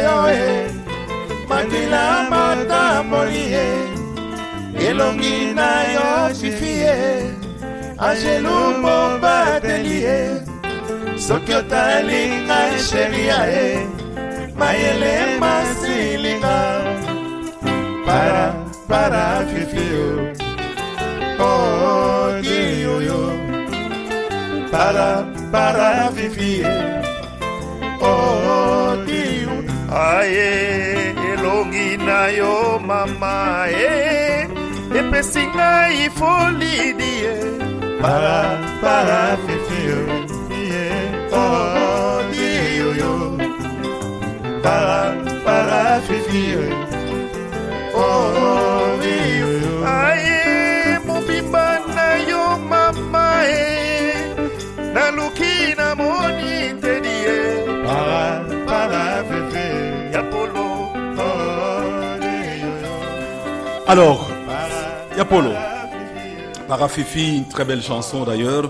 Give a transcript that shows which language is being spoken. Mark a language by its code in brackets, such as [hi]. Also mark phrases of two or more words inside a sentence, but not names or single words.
[ln] yo e mandila matamboli e elongi na yo fifie angelu mobateli e soki otali ngai sheria e mayele masilinga para fifio oh diyoyo para fifie oh diyo aye elongi na yo mama epesi ngai folidi para fifio oh diyoyo para fifio oh diyoyo aye mobimba na yo mama naluki na moni tedie para fifio Yapolo oh diyoyo [fr] Alors, Yapolo, Parafifi, une très belle chanson d'ailleurs.